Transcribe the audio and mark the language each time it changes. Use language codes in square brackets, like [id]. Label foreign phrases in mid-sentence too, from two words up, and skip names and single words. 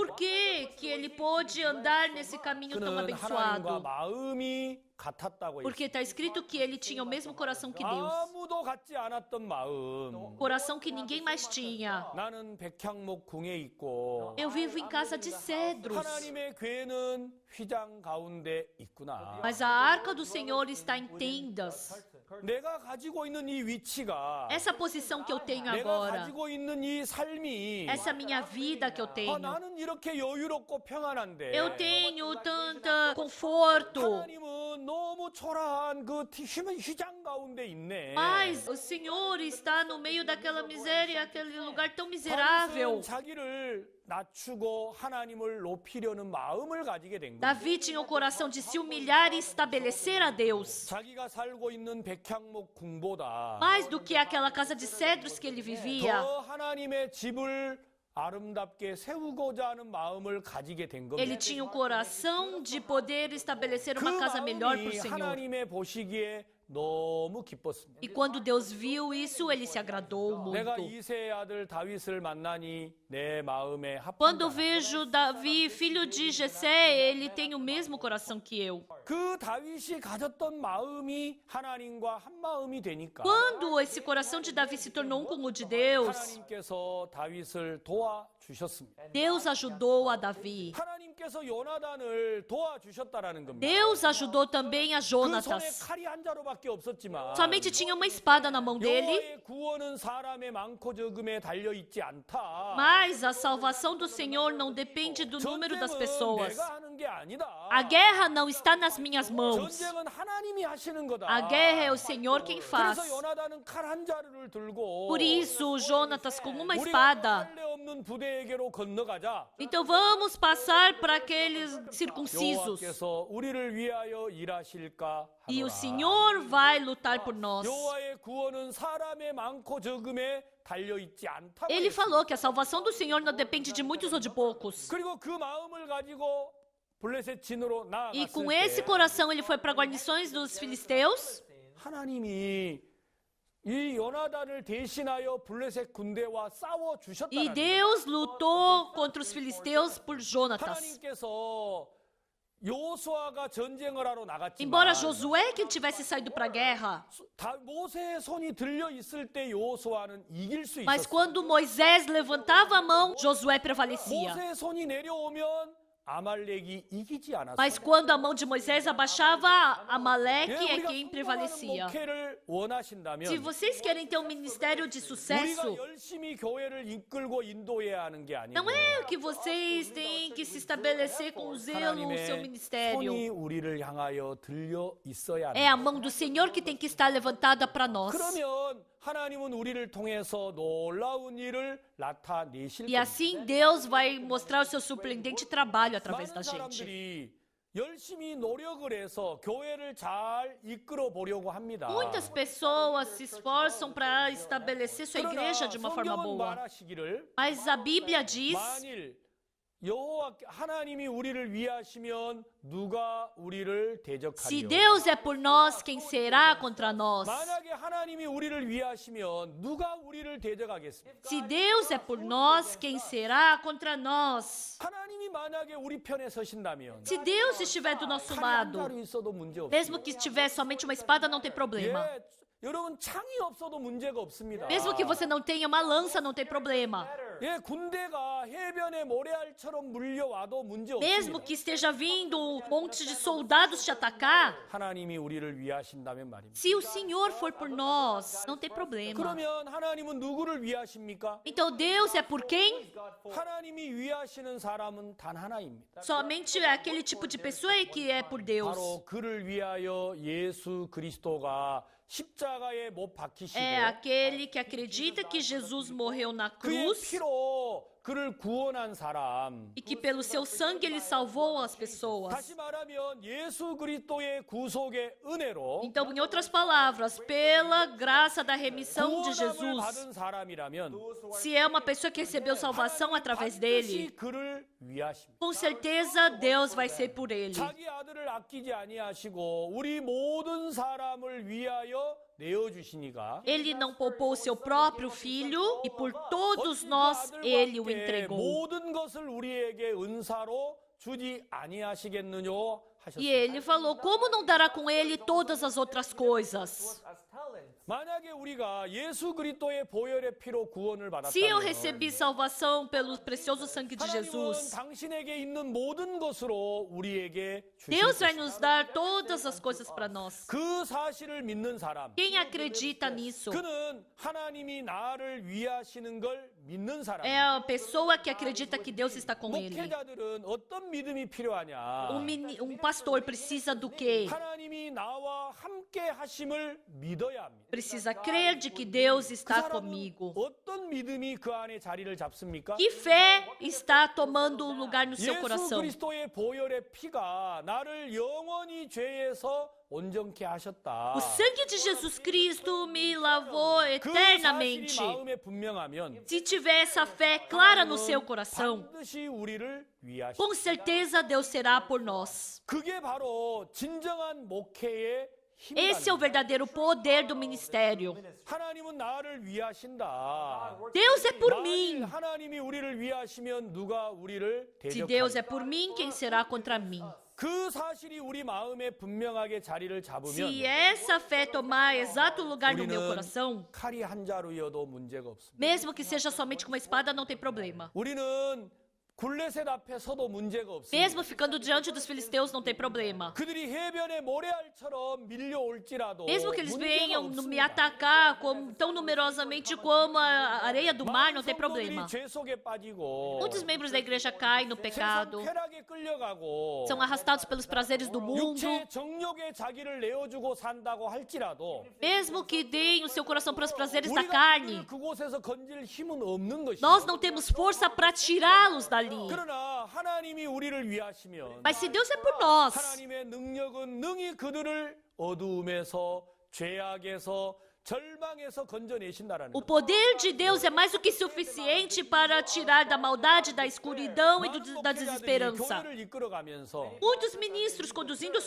[pt] Por que que ele pôde andar nesse caminho tão [ko] 그는 하나님과 [pt] abençoado? [ko] 마음이 같았다고 [pt] Porque está escrito que ele tinha o mesmo coração que Deus. [ko] 아무도 갖지 않았던 마음. [pt] Coração que ninguém mais tinha. [ko] 나는 백향목 궁에 있고 [pt] Eu vivo em casa de cedros, [ko] 하나님의 궤는 휘장 가운데 있구나. [pt] mas a arca do Senhor está em tendas. [ko] 내가 가지고 있는 이 위치가 [pt] Essa posição que eu tenho [ko] 내가 [pt] agora, [ko] 가지고 있는 이 삶이 [pt] essa minha vida que eu tenho, [ko] 나는 이렇게 여유롭고 평안한데 [pt] eu tenho tanto conforto, [ko] 하나님은 너무 초라한 그 휘장 가운데 있네. [pt] mas o Senhor está no meio daquela miséria, aquele lugar tão miserável. [ko] 다윗은 자기를 낮추고 하나님을 높이려는 마음을 가지게 된 거예요. [pt] Davi tinha o coração de se humilhar e estabelecer a Deus. [ko] 자기가 살고 있는 백향목 궁보다 [pt] Mais do que aquela casa de cedros que ele vivia, [ko] 더 하나님의 집을 아름답게 세우고자 하는 마음을 가지게 된 [pt] ele [ko] 겁니다. [pt] tinha o coração de poder estabelecer [ko] 그 [pt] uma casa melhor para o [ko] 마음이 [pt] Senhor. [ko] 하나님의 보시기에 너무 기뻤습니다. [pt] E quando Deus viu isso, ele se agradou [ko] 내가 [pt] muito. [ko] 이세의 아들 다윗을 만나니 내 마음에 [pt] Quando eu [ko] 합한다. [pt] vejo Davi, filho de Jessé, ele tem o mesmo coração que eu. [ko] 그 다윗이 가졌던 마음이 하나님과 한 마음이 되니까 [pt] Quando esse coração de Davi se tornou um com o de Deus, [ko] 하나님께서 다윗을 도와주셨습니다. [pt] Deus ajudou a Davi. [ko] 하나님께서 요나단을 도와주셨다라는 겁니다. [pt] Deus ajudou também a [ko] 그 손에 [pt] Jonatas. [ko] 칼이 한 자루밖에 없었지만 [pt] Somente tinha uma espada na mão dele, [ko] 여호와의 구원은 사람의 많고 적음에 달려 있지 않다. [pt] mas a salvação do Senhor não depende do número das [ko] 전쟁은 [pt] pessoas. [ko] 내가 하는 게 아니다. [pt] A guerra não está nas minhas mãos. [ko] 전쟁은 하나님이 하시는 거다. [pt] A guerra é o Senhor quem faz. [ko] 그래서 요나단은 칼 한 자루를 들고 [pt] Por isso, Jonatas com uma [ko] 우리가 [pt] espada. [ko] 할례 없는 부대에게로 건너가자. [pt] Então vamos passar para aqueles circuncisos. [ko] 여호와께서 우리를 위하여 일하실까 [pt] E o [ko] 하노라. [pt] Senhor vai lutar por nós. [ko] 여호와의 구원은 사람의 많고 적음에 달려 있지 않다고 [pt] Ele [ko] 했습니다. [pt] falou que a salvação do Senhor não depende de muitos ou de poucos. [ko] 그리고 그 마음을 가지고 블레셋 진으로 [pt] E [ko] 나아갔을 [pt] com esse [ko] 때 [pt] coração ele foi para guarnições dos filisteus. [ko] 하나님이 이 요나단을 대신하여 블레셋 군대와 싸워 [pt] E [ko] 주셨다는 [pt] Deus lutou contra os filisteus por Jonatas. [ko] 하나님께서 여호수아가 전쟁을 하러 나갔지만 [pt] Embora Josué que tivesse saído para a guerra, [ko] 모세의 손이 들려 있을 때 여호수아는 이길 수 [pt] mas [ko] 있었어요. [pt] quando Moisés levantava a mão, Josué prevalecia. [ko] 모세의 손이 내려오면 아말렉이 이기지 않았어요. [pt] Mas quando a mão de Moisés abaixava, Amaleque [ko] 예, [pt] é [ko] 우리가 [pt] quem [ko] 성공하는 [pt] prevalecia. [ko] 목회를 원하신다면 [pt] Se vocês querem ter um ministério de [ko] 우리가 [pt] sucesso, [ko] 열심히 교회를 이끌고 인도해야 하는 게 아니고 [pt] não é que vocês têm que se estabelecer com zelo o seu [ko] 하나님의 [pt] ministério. [ko] 손이 우리를 향하여 들려 있어야 [pt] É [ko] 합니다. [pt] a mão do Senhor que tem que estar levantada para nós. [ko] 그러면 하나님은 우리를 통해서 놀라운 일을 나타내실 [pt] E [ko] 겁니다. [pt] assim Deus vai mostrar o seu surpreendente trabalho através da [ko] 많은 [pt] gente. [ko] 사람들이 열심히 노력을 해서 교회를 잘 이끌어 보려고 합니다. [pt] Muitas pessoas se esforçam para estabelecer sua igreja de uma forma [ko] 성경은 [pt] boa. [ko] 말하시기를 [pt] Mas a Bíblia diz [ko] 만일 여호와 하나님이 우리를 위하시면 누가 우리를 [pt] Se [ko] 대적하리요? [pt] Deus é por nós, quem será contra nós? [ko] 만약에 하나님이 우리를 위하시면 누가 우리를 대적하겠습니까? [pt] Se Deus é por nós, quem será contra nós? [ko] 하나님이 만약에 우리 편에 서신다면 [pt] Se Deus estiver do nosso [ko] 칼이 한 [pt] lado, [ko] 자루 있어도 문제 없습니다. [pt] mesmo que tiver somente uma espada, não tem problema. [ko] 예, 여러분 창이 없어도 문제가 없습니다. [pt] Mesmo que você não tenha uma lança, não tem problema. [ko] 예, 군대가 해변에 모래알처럼 물려와도 문제 [pt] Mesmo [ko] 없습니다. [pt] que esteja vindo um monte de soldados te atacar, [ko] 하나님이 우리를 위하신다면 말입니다. [pt] se o Senhor for por nós, não tem problema. [ko] 그러면 하나님은 누구를 위하십니까? [pt] Então Deus é por quem? [ko] 하나님이 위하시는 사람은 단 하나입니다. [pt] Somente aquele tipo de pessoa que é por Deus. [ko] 바로 그를 위하여 예수 그리스도가 십자가에 못 박히시고 [pt] É aquele que acredita que Jesus morreu na [ko] 그의 [pt] cruz [ko] 피로 그를 구원한 사람. [pt] e que pelo seu sangue ele salvou as pessoas. [ko] 다시 말하면 예수 그리스도의 구속의 은혜로 [pt] Então, em outras palavras, pela graça da remissão de [ko] 구원함을 [pt] Jesus, [ko] 받은 사람이라면 [pt] se é uma pessoa que recebeu salvação através dele, [ko] 반드시 그를 위하십니다. [pt] com certeza Deus vai ser por ele. [ko] 자기 아들을 아끼지 아니하시고 우리 모든 사람을 위하여 내어 주시니가 [pt] Ele não poupou o seu próprio filho e por todos nós ele o entregou. [ko] 모든 것을 우리에게 은사로 주지 아니하시겠느뇨 하셨습니다. [pt] E ele falou: como não dará com ele todas as outras coisas? as talents. [ko] 만약에 우리가 예수 그리스도의 보혈의 피로 구원을 [pt] Se eu [ko] 받았다면 [pt] recebi salvação pelo precioso sangue de [ko] 하나님은 [pt] Jesus, [ko] 당신에게 있는 모든 것으로 우리에게 주실 [pt] Deus vai [ko] 것입니다. [pt] nos dar todas as coisas para nós. [ko] 그 사실을 믿는 사람 [pt] Quem acredita nisso [ko] 그는 하나님이 나를 위하시는 걸 믿는 [pt] é [ko] 사람입니다. [pt] a pessoa que acredita que Deus está com ele. [ko] 목회자들은 어떤 믿음이 필요하냐? [pt] Pastor precisa do quê? [ko] 하나님이 나와 함께 하심을 믿어야 합니다. [pt] Precisa crer de que Deus [ko] 그 [pt] está [ko] 사람은 [pt] comigo. [ko] 어떤 믿음이 그 안에 자리를 잡습니까? [pt] Que fé está tomando lugar no seu [ko] 예수 [pt] coração? [ko] 그리스도의 보혈의 피가 나를 영원히 죄에서 온전케 하셨다. [pt] O sangue de Jesus Cristo me lavou [ko] 그 [pt] eternamente. [ko] 사실이 마음에 분명하면 [pt] Se tiver essa fé clara no seu coração, [ko] 반드시 우리를 위하시. [pt] com certeza Deus será por nós. [ko] 그게 바로 진정한 목회의 [pt] Esse é o [ko] 힘이다. [pt] verdadeiro poder do ministério. [ko] 하나님은 나를 위하신다. [pt] Deus é por [ko] 만일 [pt] mim. [ko] 하나님이 우리를 위하시면 누가 우리를 [pt] Se Deus é [ko] 대적하리까? [pt] por mim, quem será contra mim? [ko] 그 사실이 우리 마음에 분명하게 자리를 잡으면 [pt] Se essa fé tomar exato lugar no meu [ko] 우리는 [pt] coração, [ko] 칼이 한 자루여도 문제가 없습니다. [pt] mesmo que seja somente com uma espada, não tem problema. [ko] 우리는 굴레셋 앞에 서도 문제가 없습니다. [pt] Mesmo ficando diante dos filisteus, não tem problema. [ko] 그들이 해변에 모래알처럼 밀려올지라도 [pt] Mesmo que eles [ko] 문제가 [pt] venham me [ko] 없습니다. [pt] atacar tão numerosamente como a areia do mar, não tem [ko] 많은 [pt] problema. [ko] 성도들이 죄 속에 빠지고 [pt] Muitos membros da igreja caem no [ko] 세상 [pt] pecado, [ko] 쾌락에 끌려가고 [pt] são arrastados pelos prazeres do mundo. [ko] 육체의 정욕에 자기를 내어주고 산다고 할지라도 [pt] Mesmo que deem o seu coração para os prazeres da [ko] 우리가 [pt] carne, [ko] 그들을 그곳에서 건질 힘은 없는 것이죠. [pt] nós não temos força para tirá-los dali. [ko] 그러나 하나님이 우리를 위하시면 [pt] Mas se Deus é por nós, [ko] 하나님의 능력은 능히 그들을 어두움에서 죄악에서 절망에서 건져내신다라는 [pt] o [ko] 거예요. [pt] poder de Deus é mais do que suficiente para tirar da maldade, da escuridão e [ko] 많은 [pt] da [ko] 목회자들이 [pt] desesperança. [ko] 교회를 이끌어가면서 [pt] Muitos ministros conduzindo a sua